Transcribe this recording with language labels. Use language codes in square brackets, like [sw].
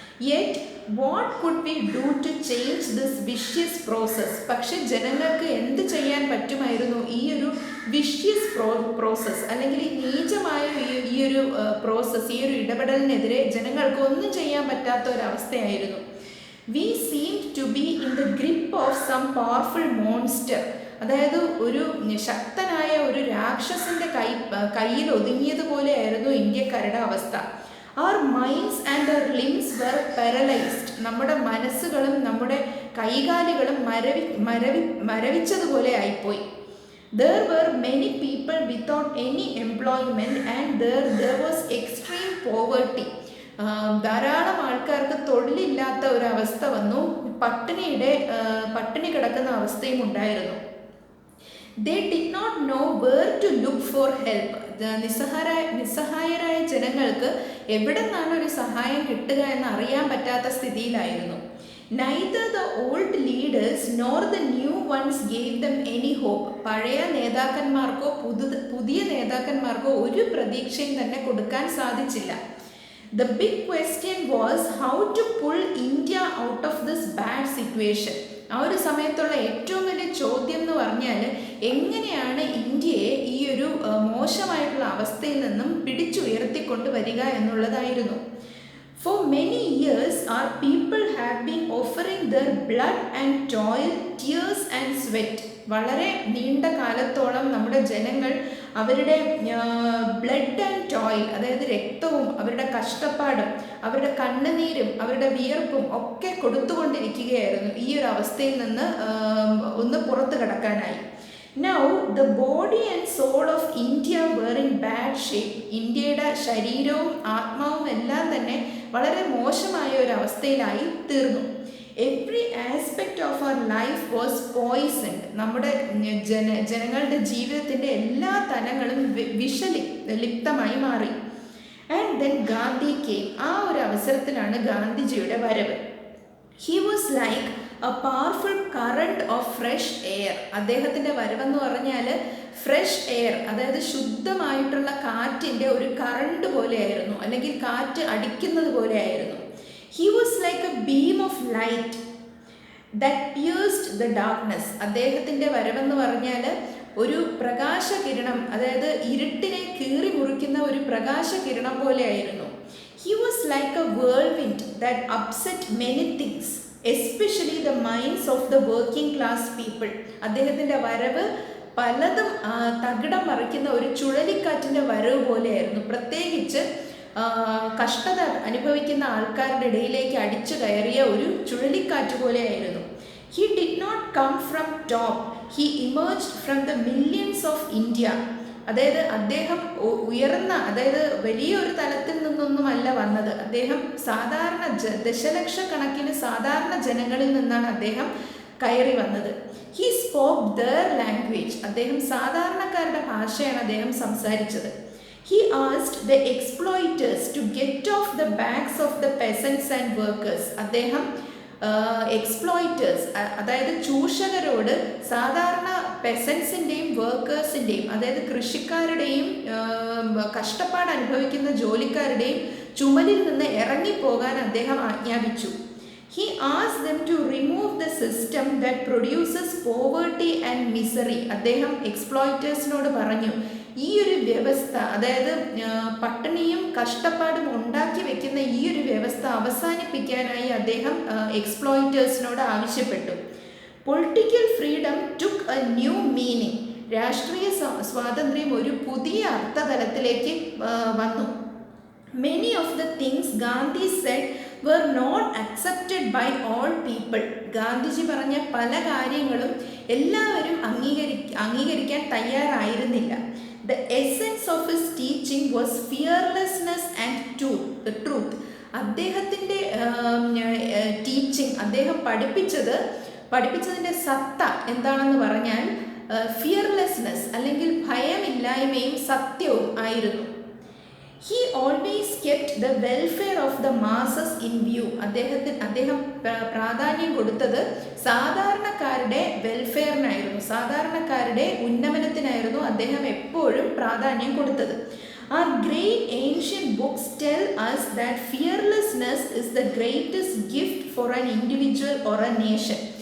[en] Yet what could we do to change this vicious process? [ml] പക്ഷെ ജനങ്ങൾക്ക് എന്ത് ചെയ്യാൻ പറ്റുമായിരുന്നു? ഈ ഒരു വിഷ്യസ് പ്രോസസ്, അല്ലെങ്കിൽ ഈ നീചമായ ഈ ഒരു പ്രോസസ്സ്, ഈ ഒരു ഇടപെടലിനെതിരെ ജനങ്ങൾക്ക് ഒന്നും ചെയ്യാൻ പറ്റാത്ത ഒരവസ്ഥയായിരുന്നു. [en] We seemed to be in the grip of some powerful monster. [ml] അതായത് ഒരു ശക്തനായ ഒരു രാക്ഷസന്റെ കയ്യിൽ ഒതുങ്ങിയതുപോലെയായിരുന്നു ഇന്ത്യക്കാരുടെ അവസ്ഥ. [en] Our minds and our limbs were paralyzed. [ml] നമ്മുടെ മനസ്സുകളും നമ്മുടെ കൈകാലുകളും മരവിച്ചതുപോലെ ആയിപ്പോയി. [en] There were many people without any employment and there was extreme poverty. [ml] ധാരാളം ആൾക്കാർക്ക് തൊഴിലില്ലാത്ത ഒരവസ്ഥ വന്നു. പട്ടിണി കിടക്കുന്ന അവസ്ഥയും ഉണ്ടായിരുന്നു. [en] They did not know where to look for help. [ml] നിസ്സഹായരായ ജനങ്ങൾക്ക് എവിടെ നിന്നാണ് ഒരു സഹായം കിട്ടുക എന്ന് അറിയാൻ പറ്റാത്ത സ്ഥിതിയിലായിരുന്നു. [en] Neither the old leaders nor the new ones gave them any hope. [ml] പഴയ നേതാക്കന്മാർക്കോ പുതിയ നേതാക്കന്മാർക്കോ ഒരു പ്രതീക്ഷയും തന്നെ കൊടുക്കാൻ സാധിച്ചില്ല. [en] The big question was how to pull India out of this bad situation. [ml] ആ ഒരു സമയത്തുള്ള ഏറ്റവും വലിയ ചോദ്യം എന്ന് പറഞ്ഞാൽ എങ്ങനെയാണ് ഇന്ത്യയെ ഈ ഒരു മോശമായിട്ടുള്ള അവസ്ഥയിൽ നിന്നും പിടിച്ചുയർത്തിക്കൊണ്ട് വരിക എന്നുള്ളതായിരുന്നു. [en] For many years our people have been offering their blood and toil, tears and sweat. [ml] വളരെ നീണ്ട കാലത്തോളം നമ്മുടെ ജനങ്ങൾ അവരുടെ [en] blood and toil, [ml] അതായത് രക്തവും അവരുടെ കഷ്ടപ്പാടും അവരുടെ കണ്ണുനീരും അവരുടെ വിയർപ്പും ഒക്കെ കൊടുത്തുകൊണ്ടിരിക്കുകയായിരുന്നു ഈ ഒരു അവസ്ഥയിൽ നിന്ന് ഒന്ന് പുറത്തു കടക്കാനായി. [en] Now the body and soul of India were in bad shape. [ml] ഇന്ത്യയുടെ ശരീരവും ആത്മാവും എല്ലാം തന്നെ വളരെ മോശമായ ഒരു അവസ്ഥയിലായി തീർന്നു. [en] Every aspect of our life was poisoned. [ml] നമ്മുടെ ജനങ്ങളുടെ ജീവിതത്തിൻ്റെ എല്ലാ തലങ്ങളും വിഷലിപ്തമായി മാറി. [en] And then Gandhi came. [ml] ആ ഒരു അവസരത്തിലാണ് ഗാന്ധിജിയുടെ വരവ്. [en] He was like a powerful current of fresh air. [ml] അദ്ദേഹത്തിൻ്റെ വരവെന്ന് പറഞ്ഞാൽ ഫ്രഷ് എയർ, അതായത് ശുദ്ധമായിട്ടുള്ള കാറ്റിൻ്റെ ഒരു കറണ്ട് പോലെയായിരുന്നു, അല്ലെങ്കിൽ കാറ്റ് അടിക്കുന്നത് പോലെയായിരുന്നു. [en] He was like a beam of light that pierced the darkness. [ml] അദ്ദേഹത്തിൻ്റെ വരവെന്ന് പറഞ്ഞാൽ ഒരു പ്രകാശകിരണം, അതായത് ഇരുട്ടിനെ കീറി മുറിക്കുന്ന ഒരു പ്രകാശകിരണം പോലെയായിരുന്നു. [en] He was like a whirlwind that upset many things, especially the minds of the working class people. [ml] അദ്ദേഹത്തിൻ്റെ വരവ് പലതും തകിടം മറിക്കുന്ന ഒരു ചുഴലിക്കാറ്റിൻ്റെ വരവ് പോലെയായിരുന്നു. പ്രത്യേകിച്ച് കഷ്ടത അനുഭവിക്കുന്ന ആൾക്കാരുടെ ഇടയിലേക്ക് അടിച്ചു കയറിയ ഒരു ചുഴലിക്കാറ്റ് പോലെയായിരുന്നു. [en] He did not come from top. He emerged from the millions of India. [ml] അതായത് അദ്ദേഹം ഉയർന്ന, അതായത് വലിയൊരു തലത്തിൽ നിന്നൊന്നുമല്ല വന്നത്. അദ്ദേഹം സാധാരണ ദശലക്ഷക്കണക്കിന് സാധാരണ ജനങ്ങളിൽ നിന്നാണ് അദ്ദേഹം കയറി വന്നത്. [en] He spoke their language. [ml] അദ്ദേഹം സാധാരണക്കാരുടെ ഭാഷയാണ് അദ്ദേഹം സംസാരിച്ചത്. [en] He asked the exploiters to get off the backs of the peasants and workers. [ml] അദ്ദേഹം എക്സ്പ്ലോയിറ്റേഴ്സ്, അതായത് ചൂഷകരോട് സാധാരണ പെസൻസിൻ്റെയും വർക്കേഴ്സിൻ്റെയും, അതായത് കൃഷിക്കാരുടെയും കഷ്ടപ്പാട് അനുഭവിക്കുന്ന ജോലിക്കാരുടെയും ചുമലിൽ നിന്ന് ഇറങ്ങിപ്പോകാൻ അദ്ദേഹം ആജ്ഞാപിച്ചു. [en] He asked them to remove the system that produces poverty and misery. [ml] അദ്ദേഹം എക്സ്പ്ലോയിറ്റേഴ്സിനോട് പറഞ്ഞു, ഈ ഒരു വ്യവസ്ഥ, അതായത് പട്ടിണിയും കഷ്ടപ്പാടും ഉണ്ടാക്കി വെക്കുന്ന ഈ ഒരു വ്യവസ്ഥ അവസാനിപ്പിക്കാനായി അദ്ദേഹം എക്സ്പ്ലോയിറ്റേഴ്സിനോട് ആവശ്യപ്പെട്ടു. [en] Political freedom took a new meaning. [ml] രാഷ്ട്രീയ സ്വാതന്ത്ര്യം ഒരു പുതിയ അർത്ഥതലത്തിലേക്ക് വന്നു. [en] Many of the things Gandhi said were not accepted by all people. [ml] Gandhiji പറഞ്ഞ പല കാര്യങ്ങളും എല്ലാവരും അംഗീകരിക്കാൻ തയ്യാറായിരുന്നില്ല. [en] The essence of his teaching was fearlessness and truth. [ml] അദ്ദേഹത്തിൻ്റെ ടീച്ചിങ്, അദ്ദേഹം പഠിപ്പിച്ചതിൻ്റെ സത്ത എന്താണെന്ന് പറഞ്ഞാൽ ഫിയർലെസ്നെസ്, അല്ലെങ്കിൽ ഭയമില്ലായ്മയും സത്യവും ആയിരുന്നു. [en] He always kept the welfare of the masses in view. [ml] അദ്ദേഹം പ്രാധാന്യം കൊടുത്തത് സാധാരണക്കാരുടെ വെൽഫെയറിനായിരുന്നു, സാധാരണക്കാരുടെ ഉന്നമനത്തിനായിരുന്നു അദ്ദേഹം എപ്പോഴും പ്രാധാന്യം കൊടുത്തത്. [en] Our great ancient books tell us that fearlessness is the greatest gift for an individual or a nation.